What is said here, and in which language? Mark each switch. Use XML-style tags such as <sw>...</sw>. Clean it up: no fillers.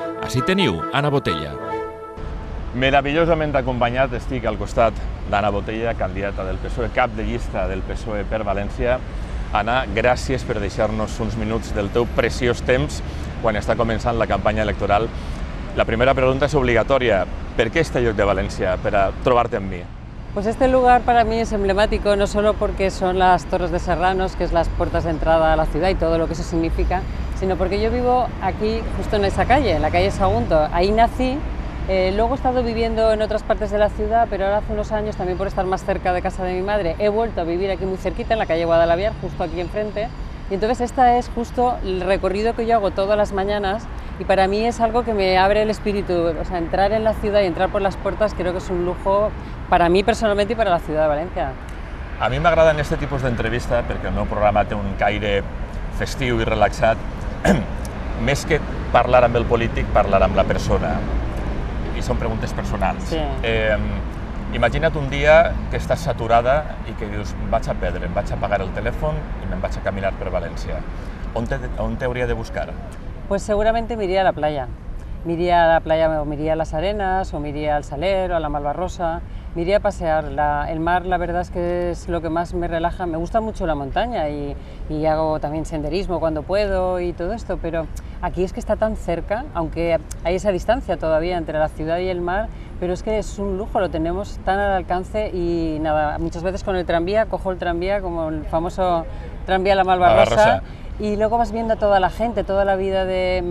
<ca>Així teniu Anna Botella. Meravellosament acompanyat estic al costat d'Anna Botella, candidata del PSOE, cap de llista del PSOE per València. Anna, gràcies per deixar-nos uns minuts del teu preciós temps quan està començant la campanya electoral. La primera pregunta és obligatòria. ¿Per qué este lloc de Valencia para trobarte en mí?</ca> <es>Pues este lugar para mí es emblemático, no solo porque son las Torres de Serranos, que es las puertas de entrada a la ciudad y todo lo que eso significa, sino porque yo vivo aquí, justo en esa calle, en la calle Sagunto. Ahí nací. Luego he estado viviendo en otras partes de la ciudad, pero ahora hace unos años, también por estar más cerca de casa de mi madre, he vuelto a vivir aquí muy cerquita, en la calle Guadalaviar, justo aquí enfrente. Y entonces esta es justo el recorrido que yo hago todas las mañanas y para mí es algo que me abre el espíritu. O sea, entrar en la ciudad y entrar por las puertas creo que es un lujo para mí personalmente y para la ciudad de Valencia.</es> <ca>A mi m'agraden aquest tipus d'entrevista perquè el meu programa té un caire festiu i relaxat. Més que parlar amb el polític, parlar amb la persona. I són preguntes personals. Sí. Imagina't un dia que estàs saturada i que dius, vaig a perdre, em vaig a apagar el telèfon i me'n vaig a caminar per València. On t'hauria de buscar?</ca> <es>Pues seguramente me iría a la playa. Me iría a la playa, o me iría a las Arenas, o me iría al Saler, o a la Malvarrosa. Me iría a pasear. El mar, la verdad es que es lo que más me relaja. Me gusta mucho la montaña y hago también senderismo cuando puedo y todo esto, pero aquí es que está tan cerca, aunque hay esa distancia todavía entre la ciudad y el mar, pero es que es un lujo, lo tenemos tan al alcance y nada, muchas veces con el tranvía, cojo el tranvía como el famoso tranvía a la Malvarrosa y luego vas viendo a toda la gente, toda la vida de...</es>